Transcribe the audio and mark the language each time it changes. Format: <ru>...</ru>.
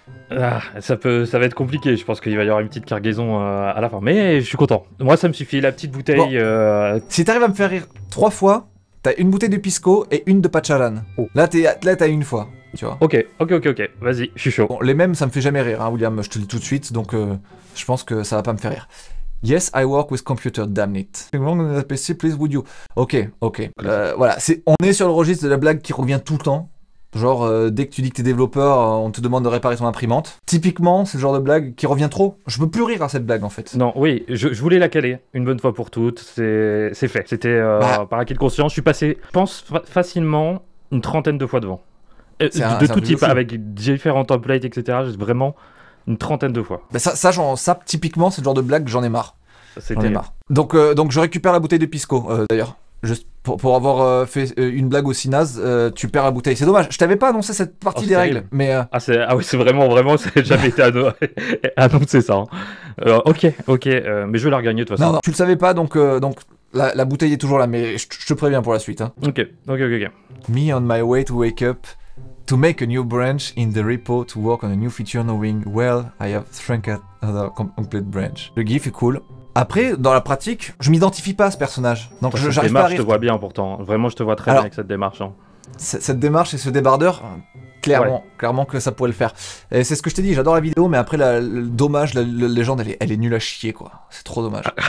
<fr>Ah, ça va être compliqué, je pense qu'il va y avoir une petite cargaison à la fin, mais je suis content. Moi ça me suffit, la petite bouteille... Bon. Si t'arrives à me faire rire 3 fois, t'as une bouteille de pisco et une de pacharan. Oh. Là t'as une fois, tu vois. Ok, vas-y, je suis chaud. Bon, les mêmes ça me fait jamais rire, hein, William, je te le dis tout de suite, donc je pense que ça va pas me faire rire.</fr> <en>Yes, I work with computer, damn it. PC, please, would you? Ok.</en> <fr>Voilà, on est sur le registre de la blague qui revient tout le temps. Genre, dès que tu dis que t'es développeur, on te demande de réparer ton imprimante. Typiquement, c'est le genre de blague qui revient trop. Je peux plus rire à cette blague, en fait. Non, oui, je voulais la caler, une bonne fois pour toutes, c'est fait. C'était par acquis de conscience, je suis passé, je pense, facilement une trentaine de fois devant. De tout type, avec différents templates, etc. Vraiment une trentaine de fois. Bah ça, typiquement, c'est le genre de blague, j'en ai marre. J'en ai marre. Donc je récupère la bouteille de pisco, d'ailleurs. Juste pour avoir fait une blague aussi naze, tu perds la bouteille. C'est dommage, je t'avais pas annoncé cette partie des règles, mais... Ah oui, c'est vraiment, ça n'a jamais été annoncé ça. Hein. Ok, mais je vais la regagner de toute façon. Non, tu le savais pas, donc la bouteille est toujours là, mais je te préviens pour la suite. Hein. Ok.</fr> <en>Me on my way to wake up, to make a new branch in the repo, to work on a new feature knowing, well, I have shrunk another complete branch.</en> <fr>Le gif est cool. Après, dans la pratique, je m'identifie pas à ce personnage. Donc j'arrive pas à rire. Je te vois bien pourtant. Vraiment, je te vois très bien avec cette démarche. Hein. Cette démarche et ce débardeur, clairement que ça pourrait le faire. Et c'est ce que je t'ai dit, j'adore la vidéo, mais après, le dommage, la légende, elle est nulle à chier, quoi. C'est trop dommage.</fr>